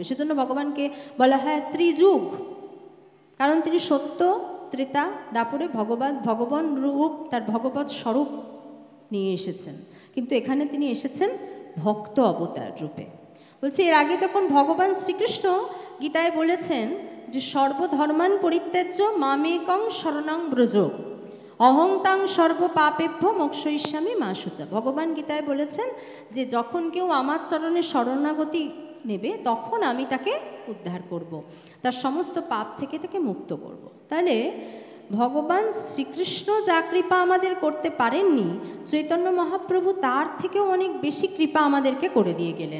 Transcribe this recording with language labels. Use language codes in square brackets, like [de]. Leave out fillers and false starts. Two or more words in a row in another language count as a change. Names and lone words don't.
[bn] সেজন্য ভগবানকে বলা হয় ত্রিযুগ, কারণ তিনি সত্য, ত্রেতা, দাপরে ভগবান রূপ, তার ভগবৎ স্বরূপ নিয়ে এসেছেন। কিন্তু এখানে তিনি এসেছেন ভক্ত অবতার রূপে। বলছি এর আগে যখন ভগবান শ্রীকৃষ্ণ গীতায় বলেছেন যে [sa] সর্বধর্মান পরিত্যাজ্য মামেকং শরণং ব্রজ অহংতাং সর্ব পাপেভ্য মোক্ষয়িষ্যামি মা শুচা। [bn] ভগবান গীতায় বলেছেন যে যখন কেউ আমার চরণে শরণাগতি নেবে তখন আমি তাকে উদ্ধার করব, তার সমস্ত পাপ থেকে তাকে মুক্ত করব। তাহলে ভগবান শ্রীকৃষ্ণ যা কৃপা আমাদের করতে পারেননি, চৈতন্য মহাপ্রভু তার থেকেও অনেক বেশি কৃপা আমাদেরকে করে দিয়ে গেলেন।